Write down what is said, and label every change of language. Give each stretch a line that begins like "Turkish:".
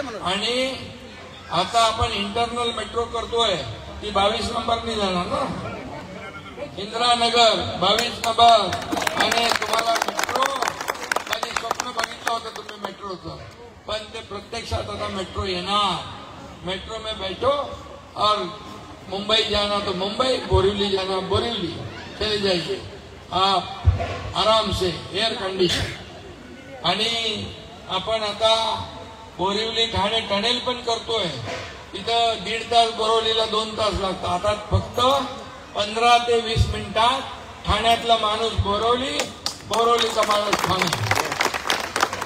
Marathi: आणि आता आपण इंटरनल मेट्रो करतोय ती 22 नंबरनी जाणार ना, इंदिरानगर 22 नंबर. आणि तुम्हाला मेट्रो कधी स्वप्न बघितलं होतं तुम्ही मेट्रोचं, पण ते प्रत्यक्षात आता मेट्रो येणार.
Hindi: मेट्रो में बैठो और मुंबई जाना तो मुंबई, बोरीवली जाना बोरीवली, चले जाइए आप आराम से, एयर कंडिशन.
Marathi: आणि आपण आता बोरिवली ठाणे टनेल पण करतोय. तिथं 1.5 तास, बोरिवलीला 2 तास लागतात. आता फक्त 15 ते 20 मिनिटात ठाण्यातला माणूस बोरिवली, बोरिवलीचा माणूस ठाणे.